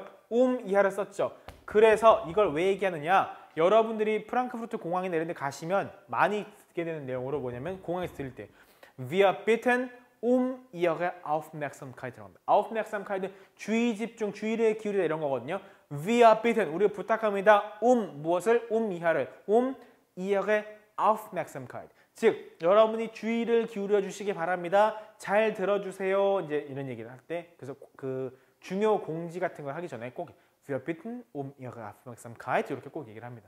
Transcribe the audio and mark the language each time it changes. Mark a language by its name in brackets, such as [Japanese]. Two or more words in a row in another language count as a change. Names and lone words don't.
[Korean] 이하를 썼죠. 그래서 이걸 왜 얘기하느냐? 여러분들이 프랑크푸르트 공항이나 이런 데 가시면 많이 듣게 되는 내용으로 뭐냐면 공항에서 들릴 때 [German] Wir bitten Ihre Aufmerksamkeit이라고 [Korean] 합니다. Aufmerksamkeit, 주의 집중, 주의를 기울이다 이런 거거든요. [German] Wir bitten, [Korean] 우리가 부탁합니다. 무엇을? 이하를. [German] Ihre Aufmerksamkeit. [Korean] 즉, 여러분이 주의를 기울여 주시기 바랍니다. 잘 들어주세요. 이제 이런 얘기를 할 때, 그래서 그 중요 공지 같은 걸 하기 전에 꼭 [German] Wir bitten Ihre Aufmerksamkeit [Korean] 이렇게 꼭 얘기를 합니다.